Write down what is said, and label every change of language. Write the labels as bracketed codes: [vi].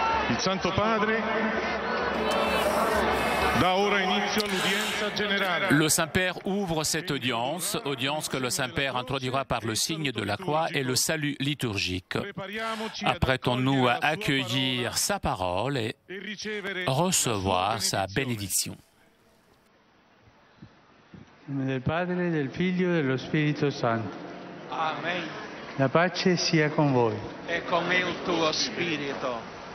[it] Il Santo Padre dà ora inizio all'udienza generale. [fr] Le Saint-Père ouvre cette audience que le Saint-Père introduira par le signe de la croix et le salut liturgique. Apprêtons-nous à accueillir sa parole et recevoir sa bénédiction. [it] In nome del Padre, del Figlio e dello Spirito Santo. Amen. La pace sia con voi. E con il tuo spirito.